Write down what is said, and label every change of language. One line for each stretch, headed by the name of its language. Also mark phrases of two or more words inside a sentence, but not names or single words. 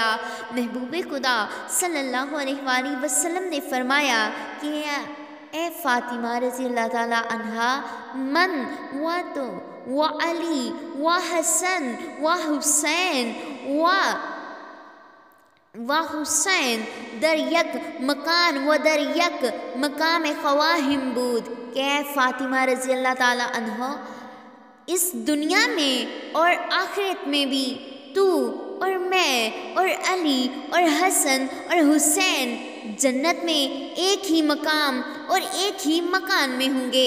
Urdu: محبوب خدا صلی اللہ علیہ وآلہ وسلم نے فرمایا کہ اے فاطمہ رضی اللہ تعالیٰ عنہا،
Persian: من و علی و حسن و حسین و حسین در یک مکان و در یک مقام خواہم بود،
Urdu: کہ اے فاطمہ رضی اللہ تعالیٰ عنہ، اس دنیا میں اور آخرت میں بھی تو اور میں اور علی اور حسن اور حسین جنت میں ایک ہی مقام اور ایک ہی مکان میں ہوں گے۔